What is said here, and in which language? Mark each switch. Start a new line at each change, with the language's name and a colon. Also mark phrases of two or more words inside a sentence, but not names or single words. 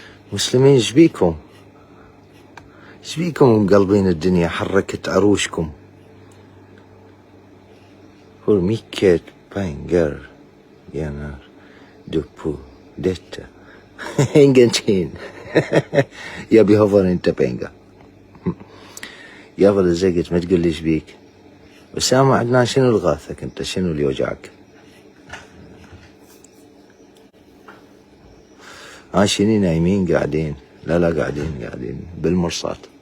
Arabic: مسلمين شبيكم مقلبين الدنيا حركت عروشكم.
Swedish: Hur mycket pengar tjänar du på detta? Ingenting. Jag behöver inte pengar.
Arabic: يا ولد زقت ما تقول لي شبيك. أسامة عدنان شنو الغاثك انت؟ شنو اللي يوجعك؟ شني نايمين قاعدين؟ لا قاعدين بالمرصاد.